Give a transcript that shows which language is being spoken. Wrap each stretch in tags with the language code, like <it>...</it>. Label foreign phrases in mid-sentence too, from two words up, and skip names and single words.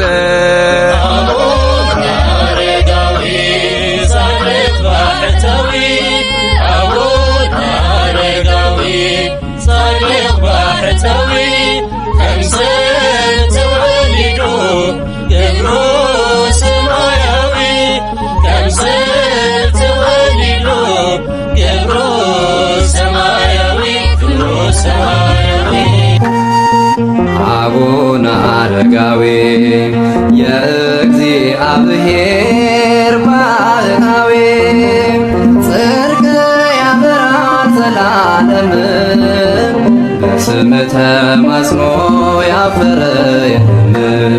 <ti>አቡነ አረጋዊ ጻድቅ ባህታዊ አቡነ አረጋዊ ጻድቅ ባህታዊ ከምሰብ ተወሊዶ ገብሮ ሰማያዊ ከምሰብ ተወሊዶ ገብሮ ሰማያዊ ገብሮ ሰማያዊ</ti> <am>አቡነ አረጋዊ የእግዚአብሔር ባህታዊ ጽድቅ ያበራል ዘላለም በስም ተማጽኖ ያፈረ የለም።</am>